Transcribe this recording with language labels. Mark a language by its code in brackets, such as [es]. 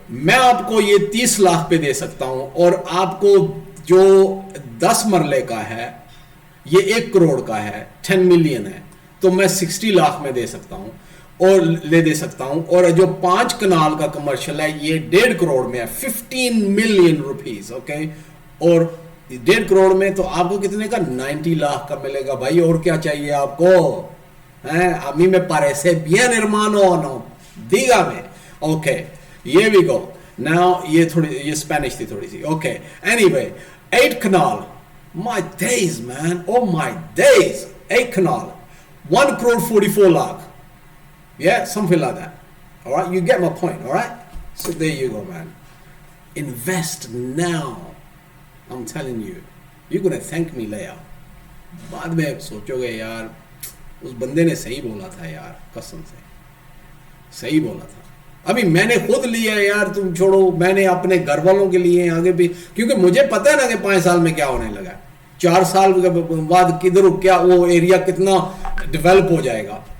[ur] میں آپ کو یہ 30 لاکھ پہ دے سکتا ہوں, اور آپ کو جو 10 مرلے کا ہے یہ 1 کروڑ کا ہے, 10 ملین ہے, تو میں 60 لاکھ میں دے سکتا ہوں اور لے دے سکتا ہوں. اور جو 5 کنال کا کمرشل ہے یہ 1.5 کروڑ میں ہے, 15 ملین روپیز. اوکے, اور 1.5 کروڑ میں تو آپ کو کتنے کا 90 لاکھ کا ملے گا بھائی. اور کیا چاہیے آپ کو, [es] a mí me parece bien hermano, no dígame. [ur] Okay, یہ بھی [en] Go now. [ur] یہ تھوڑی یہ اسپینش تھی تھوڑی سی. [en] Okay, anyway 8 kanal, my days man, oh my days, 8 kanal 1 crore 44 lakh. Yeah, something like that. All right, you get my point. All right, so there you go, man. Invest now. I'm telling you, you're gonna thank me later. [ur] بعد میں سوچو گے یار اس بندے نے صحیح بولا تھا یار, قسم سے صحیح بولا تھا. ابھی میں نے خود لیا ہے یار, تم چھوڑو, میں نے اپنے گھر والوں کے لیے آگے بھی, کیونکہ مجھے پتہ ہے نا کہ 5 سال میں کیا ہونے لگا, 4 سال بعد کدھر کیا وہ ایریا کتنا ڈیولپ ہو جائے گا.